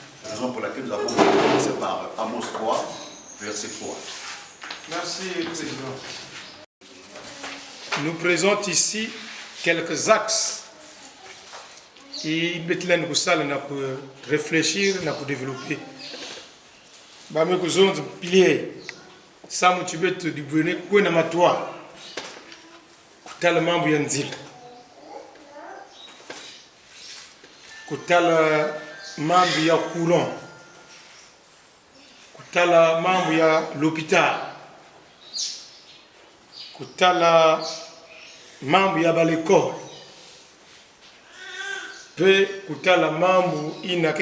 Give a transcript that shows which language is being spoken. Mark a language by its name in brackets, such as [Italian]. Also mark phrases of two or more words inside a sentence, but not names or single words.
[French] C'est la raison pour laquelle nous avons commencé par Amos 3, verset 3. Merci, Président. Nous présente ici quelques axes qui mettent pour réfléchir, pour développer. [Kituba (Democratic Republic of Congo)] Bame kuzonz pilier samu tibet du bwene kwena matwa kutala mambo ya nzila kutala mambo ya courant kutala mambo ya l'hôpital kutala mambo ya balekole pe kutala mambo inake